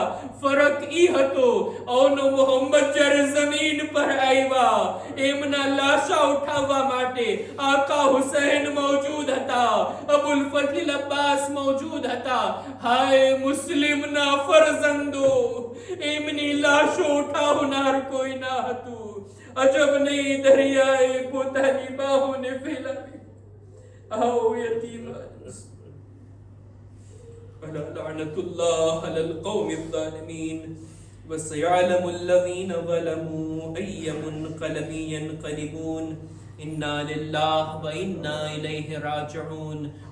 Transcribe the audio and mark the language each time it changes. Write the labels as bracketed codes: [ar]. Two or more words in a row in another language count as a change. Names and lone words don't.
[gu] ફરક ઈ હતો, અવનો મોહમ્મદ જ્યારે જમીન પર આવ્યા, એમના લાશા ઉઠાવવા માટે આકા હુસૈન મોજૂદ હતા, અબુલ ફઝલ અબ્બાસ મોજૂદ હતા. હાય મુસ્લિમના ફરજંદો, એમની લાશો ઉઠાવનાર કોઈ ના હતું. અજબ નહીં, દરિયાએ પોતાની બાહોને ફેલાવી. [ur] آؤ یتیمان [ar] لعنة الله على القوم الظالمين وسيعلم الذين ظلموا أي منقلب ينقلبون إنا لله وإنا إليه راجعون.